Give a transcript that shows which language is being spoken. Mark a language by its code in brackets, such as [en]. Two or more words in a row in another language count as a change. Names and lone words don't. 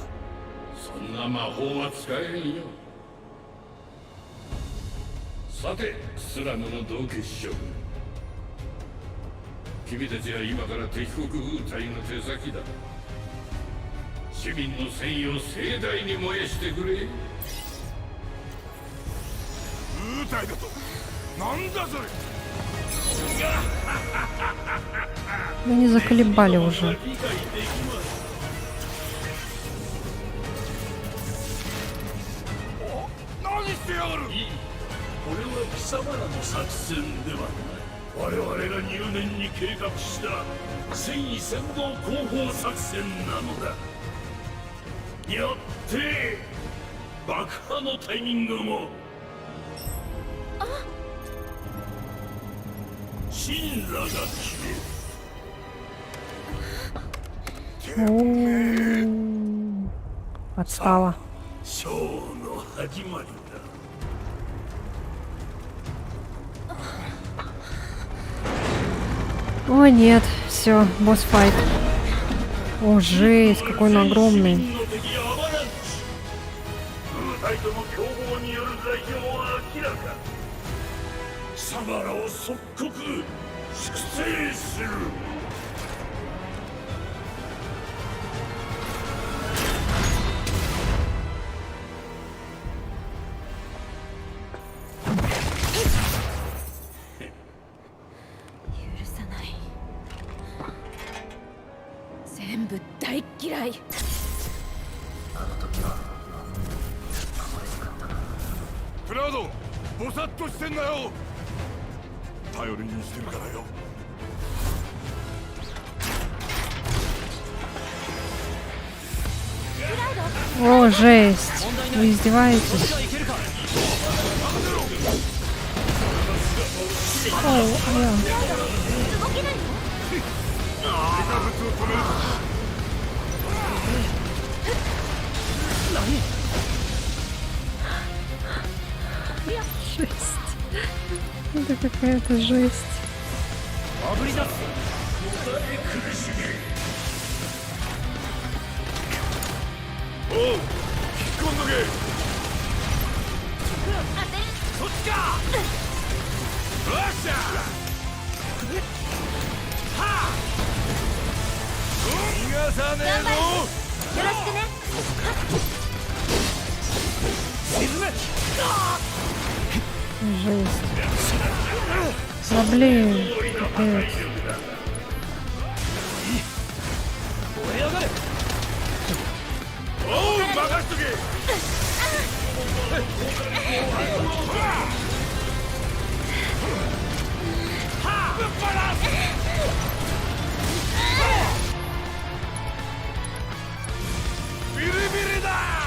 [ja] そんな魔法は使えんよ。さてスラムの同決勝、君たちは今から敵国ウータイの手先だ。市民の戦意を盛大に燃やしてくれ。ウータイだとなんだそれ。 [ru] Вы не заколебали уже. [ja] 何してやがる。これは貴様らの作戦ではない。我々が入念に計画した戦意先導広報作戦なのだ。よって爆破のタイミングも神羅が決める。 [ru] О, отстала. [ja] ショーの始まりだ。 [ru] О, нет, все, босс-файт. О, жесть, какой он огромный. [ja] 貴様らを即刻粛清する。許さない。全部大嫌い。クラウド、ぼさっとしてんなよ。頼りにしてるからよ。 [ru] О, жесть. Вы издеваетесь? Ой, аля. Жесть. Это какая-то жесть. О, [ja] 引っ込んどけ。そっちか。よっしゃ。はあ。逃がさねえぞ。よろしくね。沈め。 [ru] Жесть. Да блин, капец. О, [ja] 任しとけ。ぶっ放す。ビリビリだ。